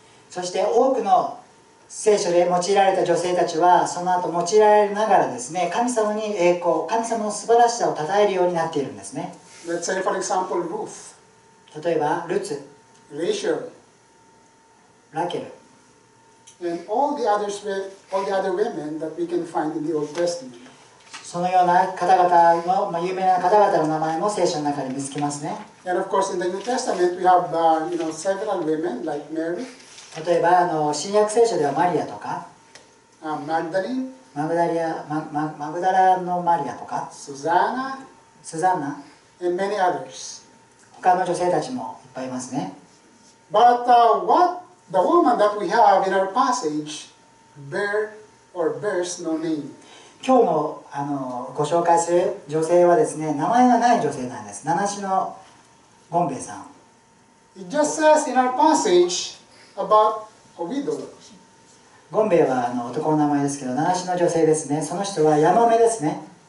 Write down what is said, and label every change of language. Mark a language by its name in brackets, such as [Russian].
[Japanese] そして多くの聖書で用いられた女性たちはその後用いられながらですね、神様に栄光、神様の素晴らしさを称えるようになっているんですね。 [English] Let's say, for example, Ruth, [Japanese] 例えばルツ、 [English] Rachel, [Japanese] ラケル、 [English] and all the other women that we can find in the Old Testament. [Japanese] そのような方々の、有名な方々の名前も聖書の中に見つけますね。 [English] And of course, in the New Testament, we have several women like Mary, [Japanese] 例えば新約聖書ではマリアとか、 [English] Magdalene, [Japanese] マグダラのマリアとか、 [English] Susanna, [Japanese] スザンナ、 [English] and many others. [Japanese] 他の女性たちもいっぱいいますね。 [English] But what the woman that we have in our passage bears no name. [Japanese] 今日のご紹介する女性はですね、名前がない女性なんです。七種のゴンベイさん。 [English] It just says in our passage about a widow. [Japanese] ゴンベイは男の名前ですけど、七種の女性ですね。その人はヤマメですね。